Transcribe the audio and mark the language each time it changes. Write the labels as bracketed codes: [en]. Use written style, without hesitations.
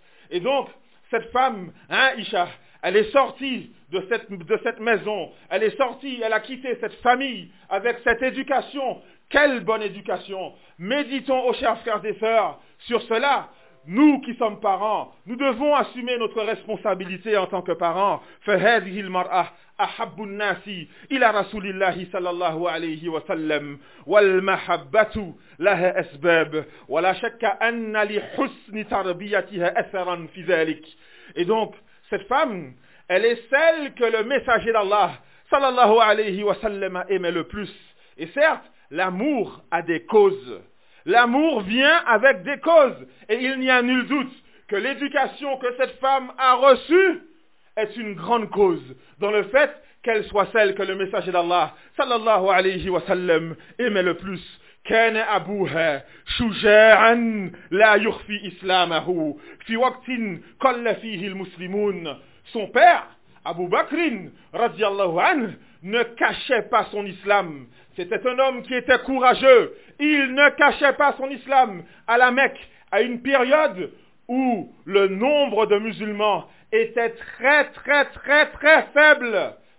[fr] Et donc, cette femme, Aïcha, elle est sortie de cette maison, elle est sortie, elle a quitté cette famille avec cette éducation. Quelle bonne éducation! Méditons, aux chers frères et sœurs, sur cela. Nous qui sommes parents, nous devons assumer notre responsabilité en tant que parents. [ar] فهذه المرأة أحب الناس إلى رسول الله صلى الله عليه وسلم والمحبة لها أسباب ولا شك أن لحسن تربيتها أثرا في ذلك. [fr] Et donc, cette femme, elle est celle que le messager d'Allah صلى الله عليه وسلم aimait le plus. Et certes, l'amour a des causes. L'amour vient avec des causes. Et il n'y a nul doute que l'éducation que cette femme a reçue est une grande cause dans le fait qu'elle soit celle que le messager d'Allah, sallallahu alayhi wa sallam, aimait le plus. [ar] كان أبوها شجاعا لا يخفي إسلامه في وقت قل فيه المسلمون. [fr] Son père, Abu Bakr, radiallahu anhu, ne cachait pas son islam. C'était un homme qui était courageux. Il ne cachait pas son islam à la Mecque, à une période où le nombre de musulmans était très, très, très, très faible.